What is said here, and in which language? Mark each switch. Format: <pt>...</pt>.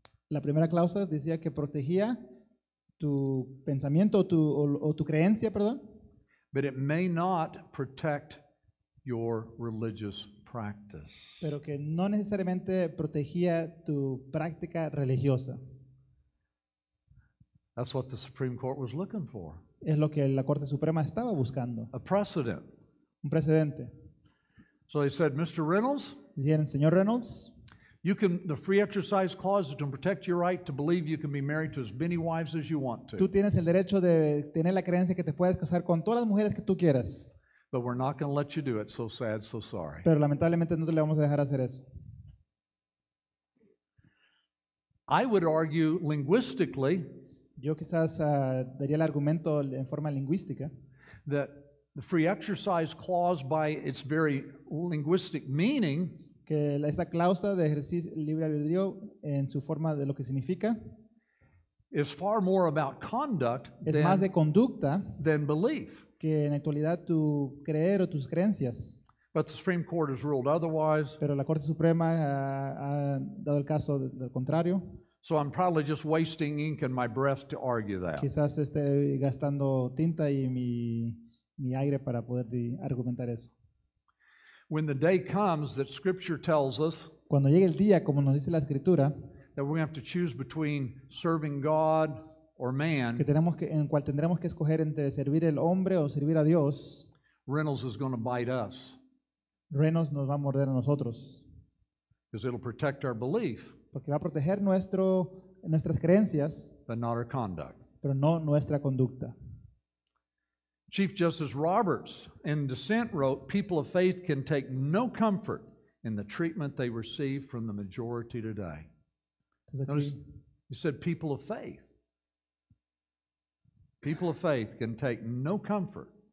<es>La primera cláusula decía que protegía tu pensamiento o tu creencia, perdón,</es> <en>But it may not protect your religious practice.</en> <es>pero que no necesariamente protegía tu práctica religiosa.</es> <en>That's what the Supreme Court was looking for.</en> <es>Es lo que la Corte Suprema estaba buscando,</es> <en>A precedent.</en> <es>un precedente.</es> <en>So they said, Mr. Reynolds,</en> <es>Dijeron, señor Reynolds,</es> <en>the free exercise clause is to protect your right to believe you can be married to as many wives as you want</en> <es>tú</es> <en>to.</en> <es>tienes el derecho de tener la creencia que te puedes casar con todas las mujeres que tú quieras,</es> <en>But we're not going to let you do it. So sad, so sorry.</en> <es>pero lamentablemente no te le vamos a dejar hacer eso.</es> <en>I would argue linguistically</en> <es>Yo quizás daría el argumento en forma lingüística</es> <en>that the free exercise clause, by its very linguistic meaning,</en> <es>que esta cláusula de ejercicio libre albedrío en su forma de lo que significa</es> <en>is far more about conduct</en> <es>es más de conducta</es> <en>than belief.</en> <es>que en actualidad tu creer o tus creencias.</es> <en>But the Supreme Court has ruled otherwise,</en> <es>Pero la Corte Suprema ha dado el caso del contrario.</es> <en>so I'm probably just wasting ink and my breath to argue that.</en> <es>Quizás esté gastando tinta y mi aire para poder argumentar eso.</es> <en>When the day comes that Scripture tells us</en> <es>Cuando llegue el día, como nos dice la Escritura,</es> <en>that we're going to have to choose between serving God or man,</en> <es>en el cual tendremos que escoger entre servir al hombre o servir a Dios,</es> <en>Reynolds is going to bite us</en> <es>Renos nos va a morder a nosotros,</es> <en>because it'll protect our belief,</en> <es>porque va a proteger nuestras creencias,</es> <en>but not our conduct.</en> <es>pero no nuestra conducta.</es> <en>Chief Justice Roberts in dissent wrote, people of faith can take no comfort in the treatment they receive from the majority today.</en> <es>Entonces</es> <en>Notice,</en> <es>aquí,</es> <en>he said people of faith. People of faith can take no comfort</en>